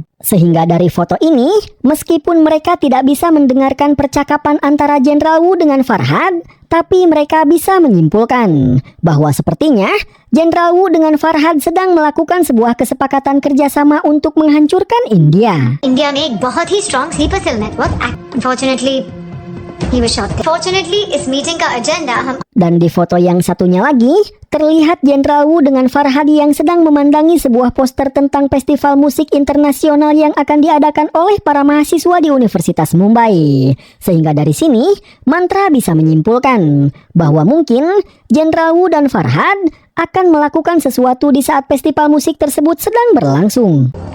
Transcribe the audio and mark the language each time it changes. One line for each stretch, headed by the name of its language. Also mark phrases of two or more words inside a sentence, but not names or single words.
Indonesian: Sehingga dari foto ini, meskipun mereka tidak bisa mendengarkan percakapan antara Jenderal Wu dengan Farhad, tapi mereka bisa menyimpulkan bahwa sepertinya Jenderal Wu dengan Farhad sedang melakukan sebuah kesepakatan kerjasama untuk menghancurkan India.
Hindi: इंडिया में एक बहुत ही
English: strong sleeper cell network unfortunately he was shot. Fortunately,
Hindi: इस मीटिंग का एजेंडा हम
Indonesian: Dan di foto yang satunya lagi, terlihat Jenderal Wu dengan Farhad yang sedang memandangi sebuah poster tentang festival musik internasional yang akan diadakan oleh para mahasiswa di Universitas Mumbai. Sehingga dari sini, Mantra bisa menyimpulkan bahwa mungkin Jenderal Wu dan Farhad akan melakukan sesuatu di saat festival musik tersebut sedang berlangsung.